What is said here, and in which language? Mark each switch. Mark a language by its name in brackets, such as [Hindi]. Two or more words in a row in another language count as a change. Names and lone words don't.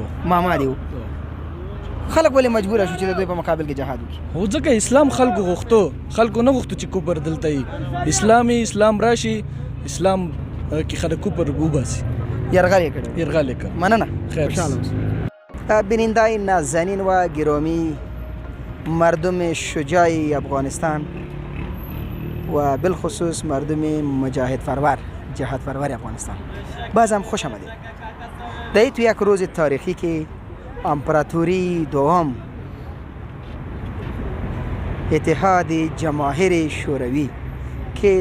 [Pashto] ماما دی و. خلک ولې مجبوره شو چې د دوی په مقابل کې جهاد وکړي؟ هو ځکه اسلام خلکو غوښتو، خلکو نه غوښتو چې کوپر دلته وي. اسلام راشي، اسلام کې خلک کوپر وباسي. یرغل یې کړی؟ یرغل یې کړ. مننه. خیر. خوشحاله اوسئ. [Persian] بیننده‌های نازنین و گرامی، مردم شجاع افغانستان و بالخصوص مردم مجاهد فرور، جهاد فرور افغانستان، باز هم خوش آمدید. در تو یک روز تاریخی که امپراتوری دوم اتحاد جماهیر شوروی که